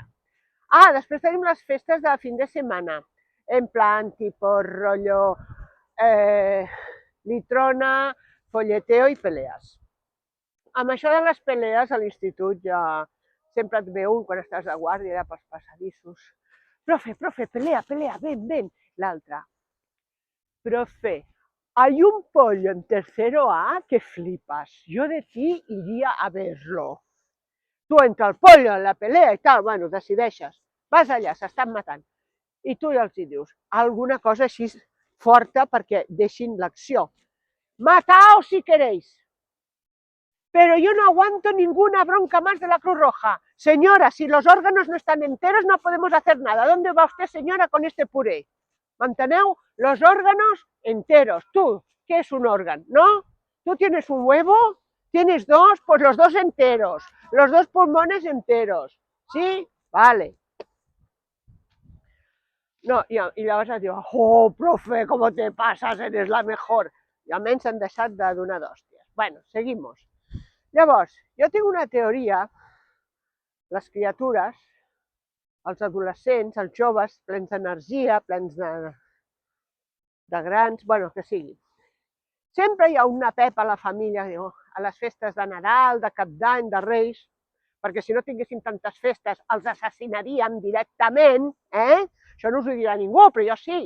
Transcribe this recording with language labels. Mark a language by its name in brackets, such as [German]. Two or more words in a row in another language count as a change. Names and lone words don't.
[Catalan] Després tenim les festes de fin de setmana. [Spanish] En plan, tipo rollo litrona, folleteo [Catalan] i pelees. Amb això de les pelees a l'institut ja sempre et ve un quan estàs de guàrdia pels passadissos. [Spanish] Profe, pelea, ven. L'altre. Profe, hay un pollo en tercero A que flipas. Yo de ti iría a verlo. Tu entre el pollo en la pelea [Catalan] i tal, [Spanish] bueno, decideixes. [Catalan] Vas allà, s'estan matant. I tu ja els dius alguna cosa així forta perquè deixin l'acció. [Spanish] Mataos si queréis. Pero yo no aguanto ninguna bronca más de la Cruz Roja. Señora, si los órganos no están enteros no podemos hacer nada. ¿Dónde va usted, señora, con este puré? ¿Manteneu? Los órganos enteros. Tú, ¿qué es un órgano? ¿No? ¿Tú tienes un huevo? ¿Tienes dos? Pues los dos enteros. Los dos pulmones enteros. ¿Sí? Vale. No, y [Catalan] llavors et diu, [Spanish] oh, profe, ¿cómo te pasas? Eres la mejor. [Catalan] I almenys s'han deixat de donar d'hòsties. [Spanish] Bueno, seguimos. [Catalan] Llavors, jo tinc una teoria, les criatures, els adolescents, els joves, plens d'energia, plens de grans, bueno, que sigui. Sempre hi ha una pepa a la família, a les festes de Nadal, de Cap d'Any, de Reis, perquè si no tinguéssim tantes festes els assassinaríem directament, Això no us ho dirà ningú, però jo sí.